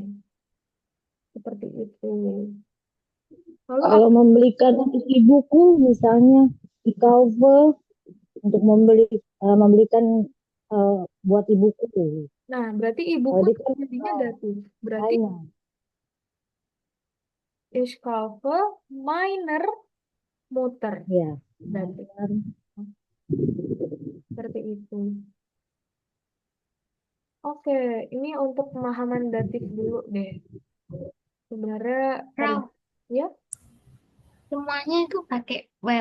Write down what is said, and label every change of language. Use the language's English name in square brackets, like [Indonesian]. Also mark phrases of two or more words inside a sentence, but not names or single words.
[Indonesian] Seperti itu. Lalu Kalau membelikan untuk ibuku, misalnya di cover untuk membelikan buat ibuku. nah, berarti Kalau ibuku dia kan jadinya datif. Berarti China. [German] ich kaufe meiner Mutter. [Indonesian] Ya. Datif. Seperti itu. Oke, ini untuk pemahaman datif dulu deh. Sebenarnya Prof, ya, semuanya itu pakai wem.